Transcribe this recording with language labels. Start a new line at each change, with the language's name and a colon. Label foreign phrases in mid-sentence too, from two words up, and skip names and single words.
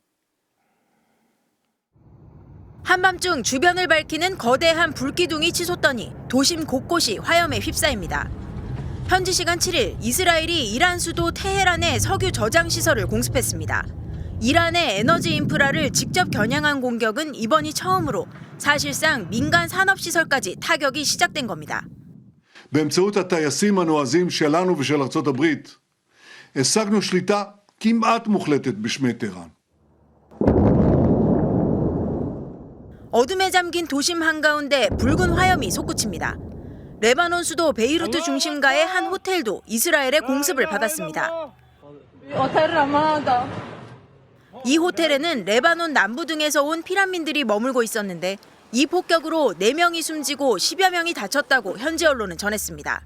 Korean: 한밤중 주변을 밝히는 거대한 불기둥이 치솟더니 도심 곳곳이 화염에 휩싸입니다. 현지 시간 7일 이스라엘이 이란 수도 테헤란의 석유 저장 시설을 공습했습니다. 이란의 에너지 인프라를 직접 겨냥한 공격은 이번이 처음으로 사실상 민간 산업 시설까지 타격이 시작된 겁니다.
Hebrew: באמצעות הטייסים הנועזים שלנו ושל ארצות הברית, השגנו שליטה כמעט מוחלטת בשמי טהרן.
Korean: 어둠에 잠긴 도심 한가운데 붉은 화염이 솟구칩니다. 레바논 수도 베이루트 중심가의 한 호텔도 이스라엘의 공습을 받았습니다. 이 호텔에는 레바논 남부 등에서 온 피난민들이 머물고 있었는데 이 폭격으로 4명이 숨지고 10여 명이 다쳤다고 현지 언론은 전했습니다.